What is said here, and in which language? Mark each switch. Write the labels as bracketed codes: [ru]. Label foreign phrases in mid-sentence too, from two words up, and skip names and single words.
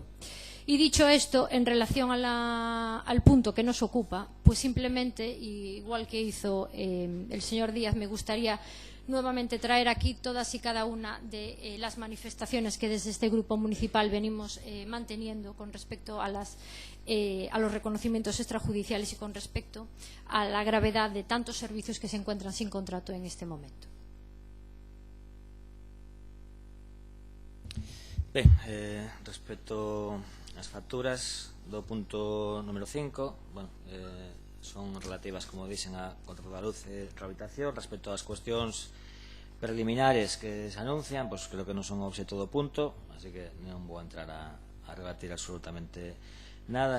[es] Y dicho esto, en relación al punto que nos ocupa, pues simplemente, igual que hizo el señor Díaz, me gustaría nuevamente traer aquí todas y cada una de las manifestaciones que desde este grupo municipal venimos manteniendo con respecto a los reconocimientos extrajudiciales y con respecto a la gravedad de tantos servicios que se encuentran sin contrato en este momento. [gl] Ben, respecto ás facturas do punto número 5, bueno, son relativas, como dixen, a control da luz e rehabilitación. Respecto ás cuestións preliminares que se anuncian, pues creo que non son obxeto do punto, así que non vou entrar a rebatir absolutamente nada.